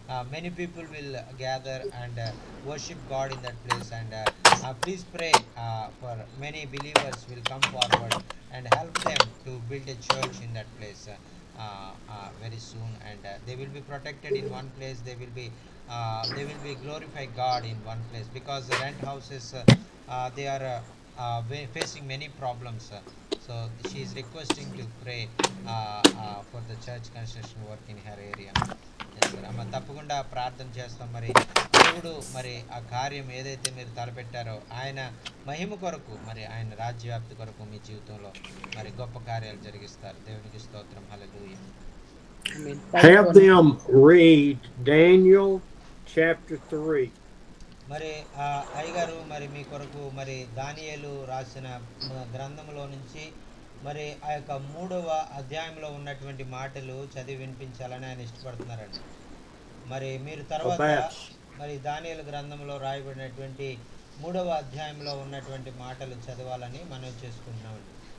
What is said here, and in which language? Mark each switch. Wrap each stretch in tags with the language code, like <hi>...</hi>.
<en>Many people will gather and worship God in that place, and please pray for many believers will come forward and help them to build a church in that place very soon, and they will be protected in one place. They will be glorify God in one place, because the rent houses they are facing many problems. So she is requesting to pray for the church construction work in her area.</en> <te>అమ్మ తప్పకుండా ప్రార్థన చేస్తాం. మరి దేవుడు మరి ఆ కార్యం ఏదైతే మీరు తలపెట్టారో ఆయన మహిమ కొరకు, మరి ఆయన రాజ్యవ్యాప్తి కొరకు మీ జీవితంలో మరి గొప్ప కార్యాలు జరిగిస్తారు. దేవునికి స్తోత్రం. హల్లెలూయా.</te> <en>Have them read Daniel chapter 3.</en> <te>మరి అయ్యగారు మరి మీ కొరకు మరి దానియేలు రాసిన గ్రంథంలో నుంచి మరి ఆ యొక్క 3వ అధ్యాయంలో ఉన్నటువంటి మాటలు చదివి వినిపించాలని ఆయన ఇష్టపడుతున్నారండి. మరి మీరు తర్వాత మరి దానియేలు గ్రంథంలో రాయబడినటువంటి 3వ అధ్యాయంలో ఉన్నటువంటి మాటలు చదవాలని మనం చేసుకుంటున్నామండి.</te>